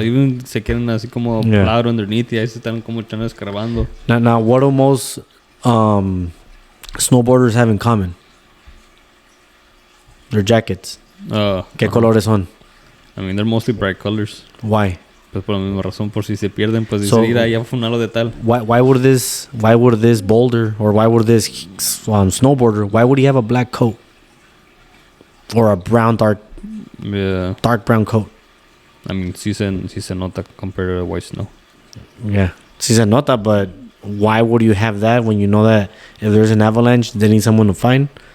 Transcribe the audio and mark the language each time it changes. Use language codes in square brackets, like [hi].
[es] Even se quedan así como plowed underneath y ahí se están como echando escarbando. [en] Now, what do most snowboarders have in common? Their jackets. [es] ¿Qué colores son? [en] I mean, they're mostly bright colors. Why? [es] Pues por la misma razón, por si se pierden, pues decir, mira, ya fue un halo de tal. [en] Why would this boulder or why would this snowboarder, why would he have a black coat? Or a dark brown coat? I mean, [es] sí se nota [en] compared to white snow. Yeah. [es] Sí se nota, [en] but why would you have that when you know that if there's an avalanche, they need someone to find?